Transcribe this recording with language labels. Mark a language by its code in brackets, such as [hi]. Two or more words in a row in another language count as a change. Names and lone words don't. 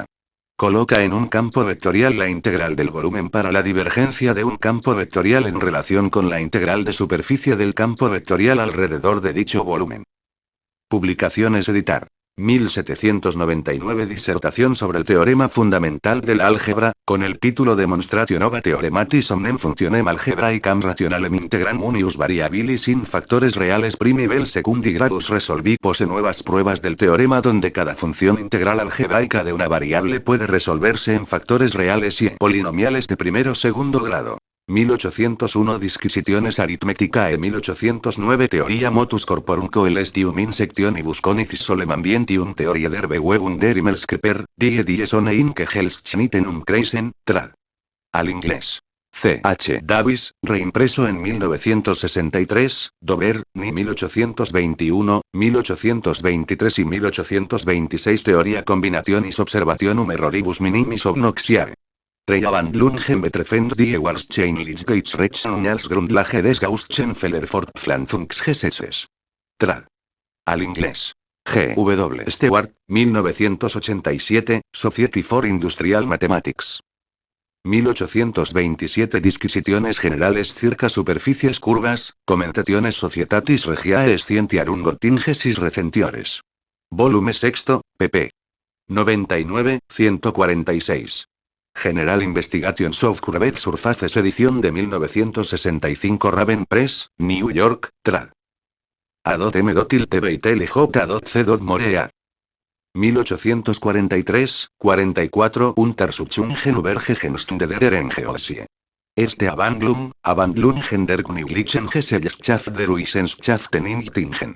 [es] Coloca en un campo vectorial la integral del volumen para la divergencia de un campo vectorial en relación con la integral de superficie del campo vectorial alrededor de dicho volumen. Publicaciones editar. 1799 Disertación sobre el teorema fundamental del álgebra, con el título Demonstratio nova theorematis omnem functionem algebraicam rationalem integram unius variabilis in factores reales primi vel secundi gradus resolvi. Pose nuevas pruebas del teorema donde cada función integral algebraica de una variable puede resolverse en factores reales y en polinomiales de primero o segundo grado. 1801 Disquisitiones Arithmeticae. 1809 Theoria motus corporum coelestium insectionibus conicis solem ambientium Theorie der Bewegung der Himmelskörper, die Sonne in Kegelschnittenum kreisen, trad. Al inglés. C. H. Davis, reimpreso en 1963, Dover, ni 1821, 1823 y 1826 Theoria combinationis observationum erroribus minimis obnoxiae. Abandlungen betreffend die Wahrscheinlichkeitsrechnung als Grundlage des Gaußschen Fortpflanzungsgesetzes. Trad. Al inglés. G. W. Stewart, 1987, Society for Industrial Mathematics. 1827 Disquisitiones generales circa superficies curvas, Commentationes Societatis Regiae Scientiarum Göttingensis Recentiores. Volume 6, pp. 99, 146. General Investigations of Curved Surfaces edición de 1965 Raven Press, New York, trad. A.M.T.L.J.C. Morea. 1843, 44 Untersuchungen über Gegenstände der Geosie. Este Abandlungen der Königlichen Gesellschaft der Wissenschaften in Göttingen.